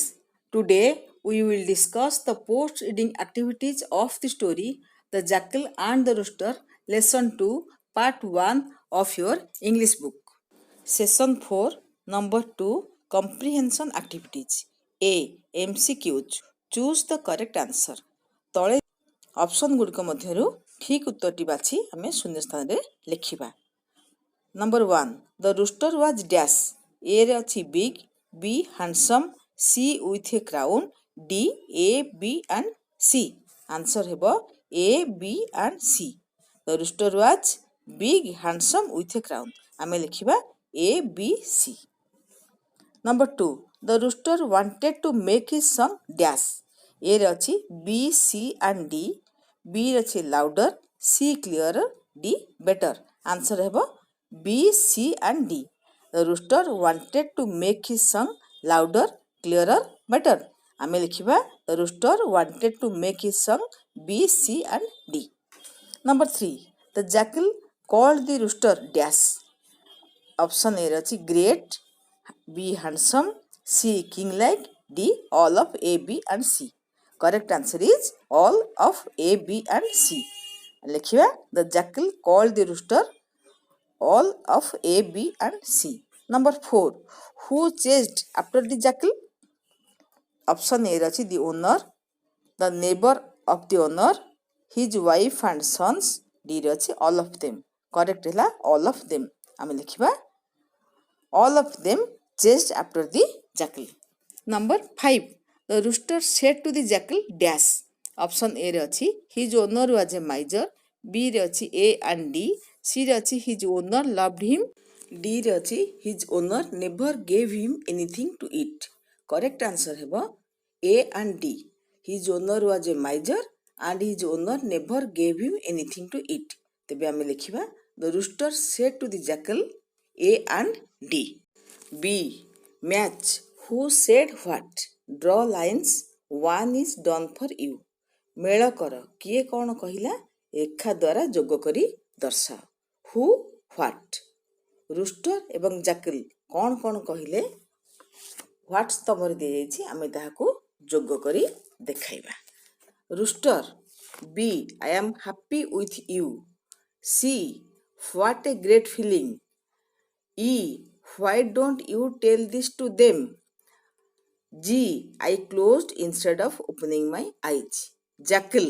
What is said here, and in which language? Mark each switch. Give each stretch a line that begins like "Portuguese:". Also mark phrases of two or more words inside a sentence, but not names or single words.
English: Today we will discuss the post reading activities of the story The Jackal and the Rooster, Lesson 2, Part 1 of your English book. Session 4, Number 2, Comprehension Activities. A. MCQs. Choose the correct answer.
Odia: ତଳେ ଅପସନ୍ ଗୁଡ଼ିକ ମଧ୍ୟରୁ ଠିକ୍ ଉତ୍ତରଟି ବାଛି ଆମେ ଶୂନ୍ୟ ସ୍ଥାନରେ ଲେଖିବା.
English: Number 1. The rooster was dash. A
Odia: ରେ ଅଛି
English: big, B handsome, C with a crown, D A, B and C. Answer ହେବ A, B and C. The rooster was big, handsome with a crown.
Odia: ଆମେ ଲେଖିବା
English: A, B, C. Number 2. The rooster wanted to make his song dash. A
Odia: ରେ ଅଛି
English: B, C and D. B
Odia: ରେ ଅଛି
English: louder, C clearer, D better. Answer ହେବ B, C and D. The rooster wanted to make his song louder, clearer, better.
Odia: ଆମେ ଲେଖିବା
English: The rooster wanted to make his song B, C and D. Number 3. The jackal called the rooster dash. Option A
Odia: ରେ ଅଛି
English: great, B handsome, C king like, D all of A, B and C. Correct answer is all of A, B and C. ଲେଖିବା The jackal called the rooster all of A, B and C. Number 4. Who chased after the jackal? Option A ଅଛି the owner, the neighbor of the owner, his wife and sons. D
Odia: ରେ ଅଛି
English: all of them. Correct ହେଲା all of them.
Odia: ଆମେ ଲେଖିବା
English: all of them chased after the jackal. Number 5. The rooster said to the jackal dash. Option A
Odia: ରେ ଅଛି
English: his owner was a miser, B
Odia: ରେ ଅଛି
English: A and D, C
Odia: ରେ ଅଛି
English: his owner loved him, D
Odia: ରେ ଅଛି
English: his owner never gave him anything to eat. Correct answer ହେବ A and D. His owner was a miser and his owner never gave him anything to eat.
Odia: ତେବେ ଆମେ ଲେଖିବା
English: The rooster said to the jackal A and D. B. Match. Who said what? Draw lines. One is done for you.
Odia: ମେଳ କର କିଏ କ'ଣ କହିଲା ରେଖା ଦ୍ୱାରା ଯୋଗ କରି ଦର୍ଶାଅ.
English: Who what?
Odia: ରୁଷ୍ଟର ଏବଂ ଜାକଲ କ'ଣ କ'ଣ କହିଲେ ହ୍ୱାଟ୍ସ ତମରେ ଦିଆଯାଇଛି ଆମେ ତାହାକୁ ଯୋଗ କରି ଦେଖାଇବା.
English: ରୁଷ୍ଟର B. I am happy with you. C. What a great feeling. E. Why don't you tell this to them? G. I closed instead of opening my eyes. Jackal.